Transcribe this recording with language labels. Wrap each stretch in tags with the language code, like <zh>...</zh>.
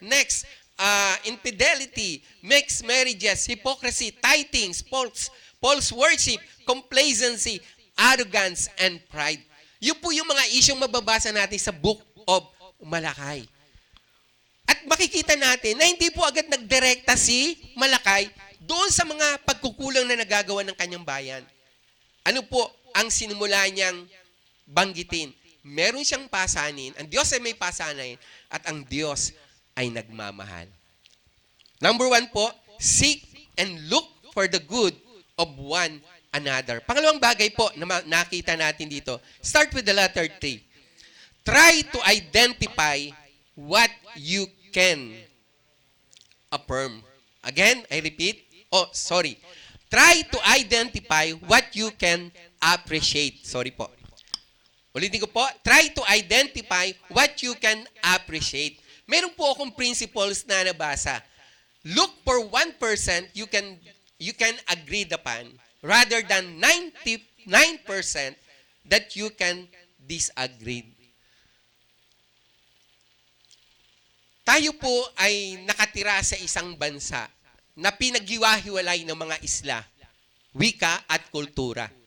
<en>Next, infidelity, mixed marriages, hypocrisy, tithings, false worship, complacency, arrogance, and pride.</en> <tl>Yun po yung mga isyong mababasa natin sa Book of Malakay. At makikita natin na hindi po agad nagdirekta si Malakay doon sa mga pagkukulang na nagagawa ng kanyang bayan. Ano po ang sinimula niyang banggitin? Meron siyang pasanin, ang Diyos ay may pasanin, at ang Diyos ay nagmamahal.</tl> <en>Number 1</en> <tl>po,</tl> <en>seek and look for the good of one another.</en> <tl>Pangalawang bagay po na nakita natin dito,</tl> <en>start with the letter T. Try to identify what you can affirm. Again, I repeat. Try to identify what you can appreciate. Sorry po.</en> <tl>Ulitin ko po,</tl> <en>try to identify what you can appreciate.</en> <tl>Meron po akong principles na nabasa.</tl> <en>Look for 1% you can agree upon rather than 99% that you can disagree.</en> <tl>Tayo po ay nakatira sa isang bansa na pinaghiwa-hiwalay ng mga isla, wika at kultura.</tl>